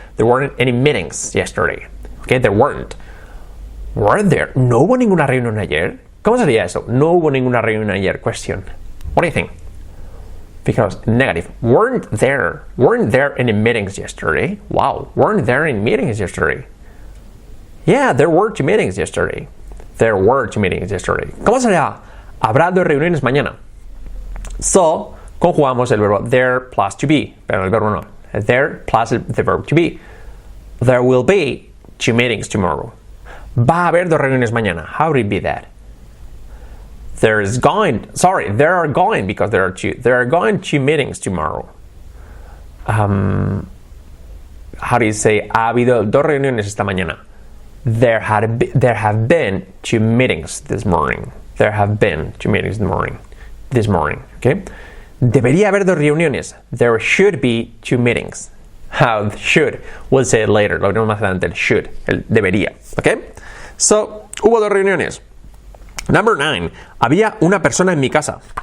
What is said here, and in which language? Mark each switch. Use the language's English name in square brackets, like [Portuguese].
[English] There weren't any meetings yesterday. Okay, there weren't. Were there? [Spanish] No hubo ninguna reunión ayer. ¿Cómo sería eso? No hubo ninguna reunión ayer. [English] Question. What do you think? Because negative. Weren't there any meetings yesterday? Wow. Weren't there any meetings yesterday? Yeah, there were 2 meetings yesterday. There were 2 meetings yesterday. [Spanish] ¿Cómo sería? Habrá 2 reuniones mañana. So, conjugamos el verbo there plus to be. Pero el verbo no. [English] There plus the verb to be. There will be 2 meetings tomorrow. [Spanish] Va a haber 2 reuniones mañana. [English] How would it be that? There are going, because there are 2. There are going 2 meetings tomorrow. How do you say? [Spanish] Ha habido 2 reuniones esta mañana. [English] There have been 2 meetings this morning. There have been 2 meetings this morning. Okay. [Spanish] Debería haber 2 reuniones. [English] There should be 2 meetings. How should? We'll say it later. [Spanish] Lo veremos más adelante. El should. El debería. Okay. So, hubo 2 reuniones. Number 9. Había una persona en mi casa.